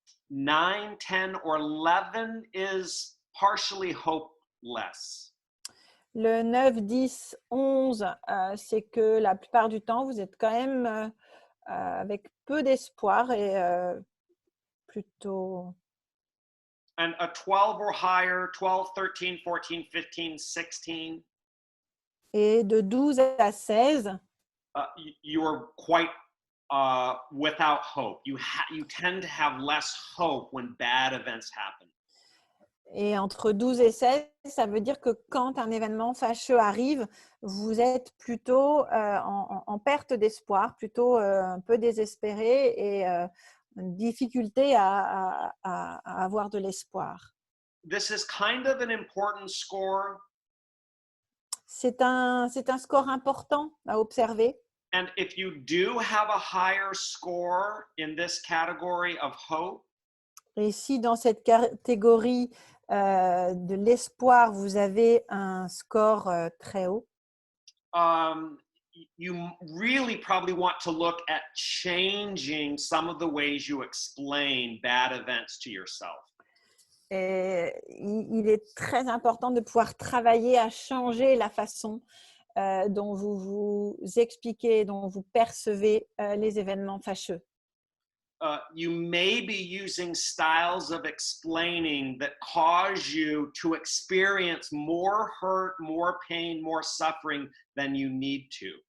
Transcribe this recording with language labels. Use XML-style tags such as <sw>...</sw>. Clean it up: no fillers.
<en>9, 10, or 11 is partially hopeless.</en> <fr>Le 9, 10, 11, c'est que la plupart du temps, vous êtes quand même avec peu d'espoir et plutôt…</fr> <en>And a 12 or higher, 12, 13, 14, 15, 16,</en> <fr>Et de 12 à 16,</fr> <en>you're quite without hope. You tend to have less hope when bad events happen.</en> <fr>et entre 12 et 16, ça veut dire que quand un événement fâcheux arrive, vous êtes plutôt en perte d'espoir, plutôt un peu désespéré et une difficulté à avoir de l'espoir.</fr> <en>This is kind of an important score.</en> <fr>C'est un score important à observer.</fr> <en>And if you do have a higher score in this category of hope,</en> <fr>Et si dans cette catégorie de l'espoir, vous avez un score très haut,</fr> <en>you really probably want to look at changing some of the ways you explain bad events to yourself.</en> <fr>et il est très important de pouvoir travailler à changer la façon dont vous vous expliquez, dont vous percevez les événements fâcheux.</fr> <en>You may be using styles of explaining that cause you to experience more hurt, more pain, more suffering than you need to.</en>